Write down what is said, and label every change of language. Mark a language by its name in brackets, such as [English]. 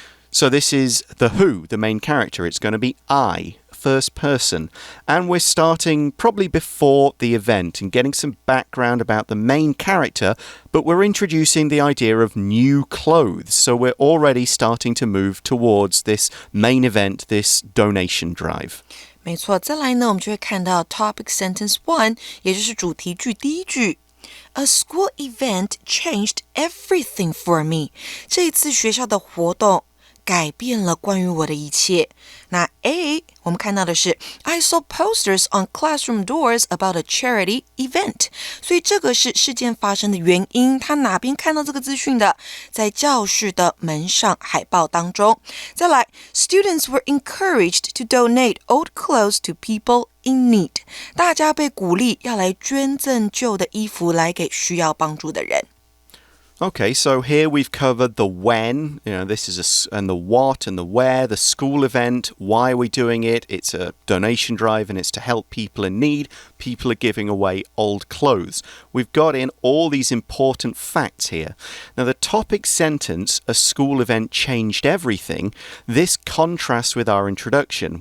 [English] So this is the who, the main character. It's going to be I, first person. And we're starting probably before the event and getting some background about the main character, but we're introducing the idea of new clothes. So we're already starting to move towards this main event, this donation drive. [Chinese] 没错，再来呢，我们就会看到 Topic Sentence 1，也就是主题句第一句。 [English] A school event changed everything for me. [Chinese] 这一次学校的活动改变了关于我的一切。那 A 我们看到的是 [English] I saw posters on classroom doors about a charity event. [Chinese] 所以这个是事件发生的原因，他哪边看到这个资讯的？在教室的门上海报当中。再来 [English] Students were encouraged to donate old clothes to people in need. [Chinese] 大家被鼓励要来捐赠旧的衣服来给需要帮助的人。 [English] Okay, so here we've covered the when, this is and the what and the where, the school event, why are we doing it? It's a donation drive and it's to help people in need. People are giving away old clothes. We've got in all these important facts here. Now, the topic sentence, a school event changed everything, this contrasts with our introduction.